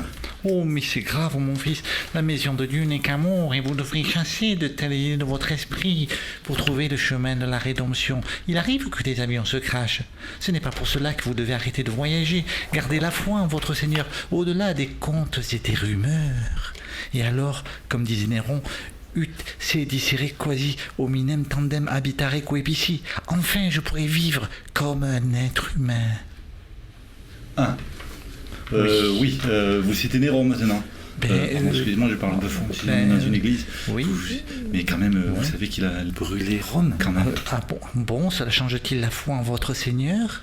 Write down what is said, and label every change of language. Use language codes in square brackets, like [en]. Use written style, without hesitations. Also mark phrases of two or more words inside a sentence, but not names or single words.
[fr] Oh, mais c'est grave, mon fils. La maison de Dieu n'est qu'amour, et vous devrez chasser de telles idées de votre esprit pour trouver le chemin de la rédemption. Il arrive que des avions se crachent. Ce n'est pas pour cela que vous devez arrêter de voyager. Gardez la foi en votre Seigneur, au-delà des contes et des rumeurs. Et alors, comme disait Néron, [la] ut se dicere quasi hominem tandem habitare coepici. [fr] Enfin, je pourrais vivre comme un être humain. Ah. Oui, vous citez Néron maintenant. Excusez-moi, je parle un peu fond, dans une église. Oui. Mais quand même, vous savez qu'il a brûlé Rome, quand même. Bon, cela change-t-il la foi en votre Seigneur?